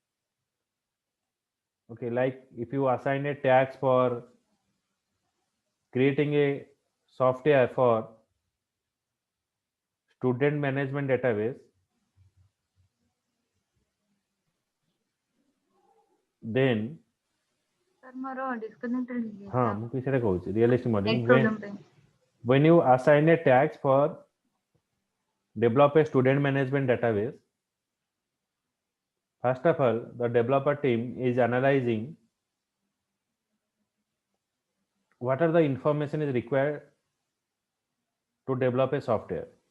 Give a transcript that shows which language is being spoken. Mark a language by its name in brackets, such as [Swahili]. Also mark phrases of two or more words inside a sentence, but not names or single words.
[English] Okay, like if you assign a task for creating a software for student management database, then [Odia] Sir, ମୋର disconnected ହେଇଯାଇଛି। हाँ ମୁଁ ସେଇଟା କହୁଛି [English] realistic modeling Net problem [Odia] ପାଇଁ। [English] when you assign a task for develop a student management database, first of all the developer team is analyzing what are the information is required to develop a software.